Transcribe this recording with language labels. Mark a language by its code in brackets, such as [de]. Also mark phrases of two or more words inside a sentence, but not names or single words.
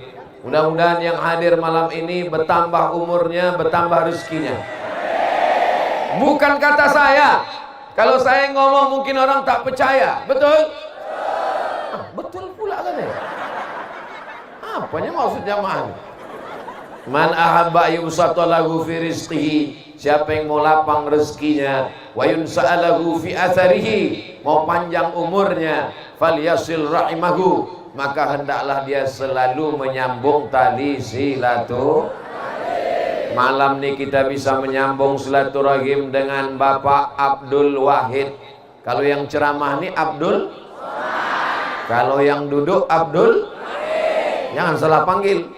[id] Mudah-mudahan yang hadir malam ini bertambah umurnya, bertambah rezekinya. Bukan kata saya. Kalau saya ngomong mungkin orang tak percaya. Betul? Betul pula kan ya? Apanya maksudnya man? [ar] من أحب يبسط له في رزقه. [id] Siapa yang mau lapang rezekinya, [ar] وينسأ له في أثره, [id] mau panjang umurnya, [ar] فليصل رحمه, [id] maka hendaklah dia selalu menyambung tali silaturahim. Malam ini kita bisa menyambung silaturahim dengan Bapak Abdul Wahid. Kalau yang ceramah ini Abdul, kalau yang duduk Abdul, jangan salah panggil.